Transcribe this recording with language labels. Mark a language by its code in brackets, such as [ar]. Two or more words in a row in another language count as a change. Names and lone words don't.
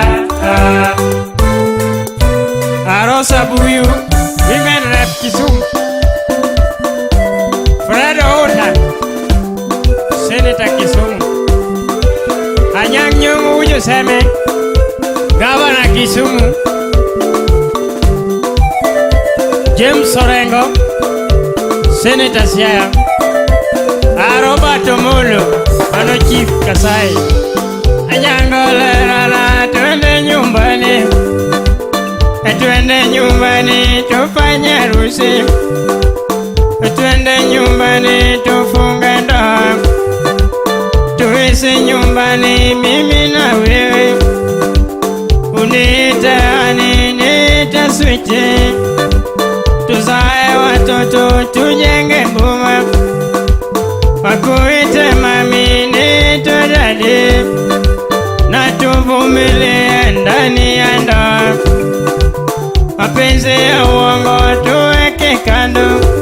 [en] Arosa buyu women rep Kisumu Fred Oda Senator Kisumu Anyang Nyong'o Ujo Seme Governor Kisumu [sw] James Orengo Senator Siaya Roberto Molo Mano Chief Kasai Anyango lerala twende nyumbani tufanye harusi twende nyumbani tufunge ndoa tuishi nyumbani mimi na wewe uniite ani niite switi tuzae watoto tujenge boma wakuite mami niite dadi na tuvumilie ndani ya ndoa mapenzi ya uongo tuweke kando